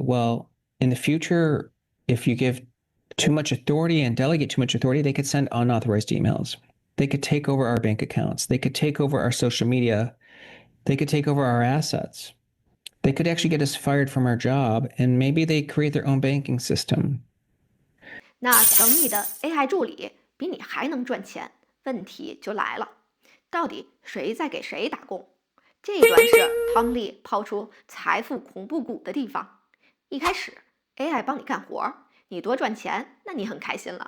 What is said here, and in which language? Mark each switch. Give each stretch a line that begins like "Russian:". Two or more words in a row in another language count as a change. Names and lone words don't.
English: Well, in the future, if you give too much authority and delegate too much authority, they could send unauthorized emails. They could take over our bank accounts. They could take over our social media. They could take over our assets. They could actually get us fired from our job, and maybe they create their own banking system.
Chinese: 那等你的 AI 助理比你還能賺錢，問題就來了，到底誰在給誰打工？這段是湯利拋出財富恐怖谷的地方。一開始 AI 幫你幹活，你多賺錢，那你很開心了。